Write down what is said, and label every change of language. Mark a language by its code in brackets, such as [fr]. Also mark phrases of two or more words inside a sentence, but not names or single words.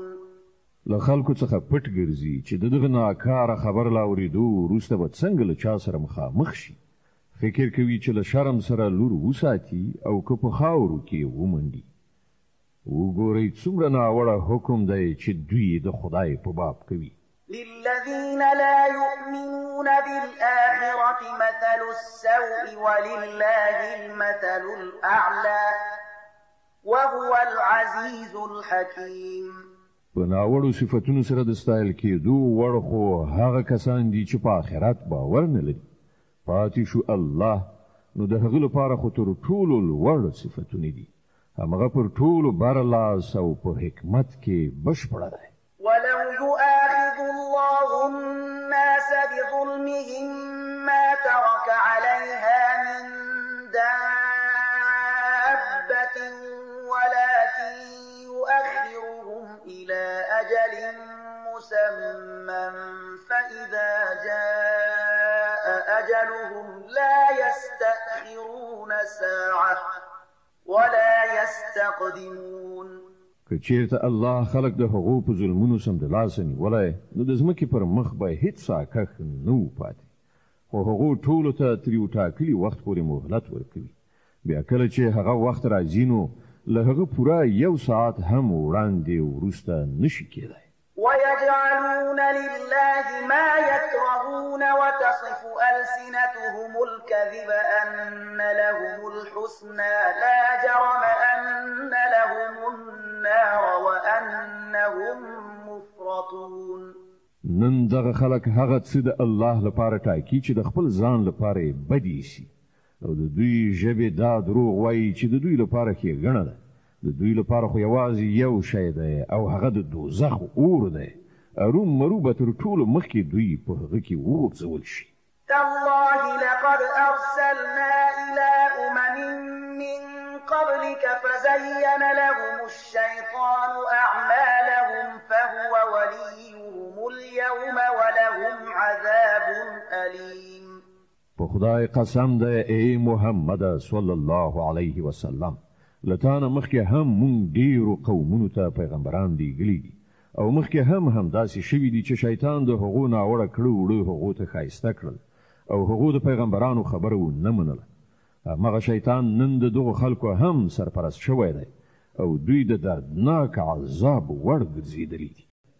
[ps] له خلکو څخه پټ ګرځي چې دغه ناکاره خبر لا اورېدو وروسته به څنګه له چا سره مخامخ شي فکر کوي چې له شرم سره لور وساتي او که په خاورو کې ومنډي وګورئ څومره ناوړه حکم دی چې دوی د خدای په باب کوي [ar] للذين لا يؤمنون بالآخرة مثل السوء ولله المثل الأعلى وهو العزيز الحكيم [ps] په ناوړو صفتونو سره د ستایل کېدو وړ خو هغه کسان دي چې په آخرت باور نه لري پاتې شو الله نو د هغه لپاره خو تر ټولو لوړ صفتونه دي همغه پر ټولو برلاس او په حکمت کې بشپړه ده [ar] ولو يؤاخذ الله الناس بظلمهم ما ترك عليها من دابة ولكن يؤخرهم إلى أجل مسمى فإذا جاء أجلهم لا يستأخرون ساعة ولا يستقدمون [ps] که چیرته الله خلق د هغو په ظلمونو سمدلاسه نیولی نو د ځمکې پر مخ به هیڅ ساکښ نه و پاتې خو هغو ټولو ته تر یو ټاکلي وخت پورې مهلت ورکوي بیا کله چې هغه وخت راځي نو له هغه پوره یو ساعت هم وړاندې وروسته نشي کېدی [ar] ويجعلون لله ما يكرهون وتصف ألسنتهم الكذب أن لهم الحسنى لا جرم أن لهم النار وأنهم مفرطون [ps] نن دغه خلک هغه څه د الله لپاره ټاکي چې د خپل ځان لپاره بدی شي او د دوی ژبې دا دروغ وایي چې د دوی لپاره ښېګڼه ده د دوی لپاره خو یوازې یو شی دی او هغه د دوزخ اور دی ارومرو به تر ټولو مخکې دوی په هغه کې وغورځول شي [ar] تالله لقد أرسلنا إلى أمم من قبلك فزين لهم الشيطان أعمالهم فهو وليهم اليوم ولهم عذاب أليم [ps] په خدای قسم دی ای محمد [ar] صلی الله علیه وسلم [ps] لتانه مخکې هم مونږ ډیرو قومونو ته پیغمبران لیږلي دي او مخکې هم همداسې شوي دي چې شیطان د هغو ناوړه کړه وړه هغو ته ښایسته کړل او هغو د پیغمبرانو خبره ونه منله همغه شیطان نن د دغو خلکو هم سرپرست شوی دی او دوی د دردناک عذاب وړ ګرځېدلي دي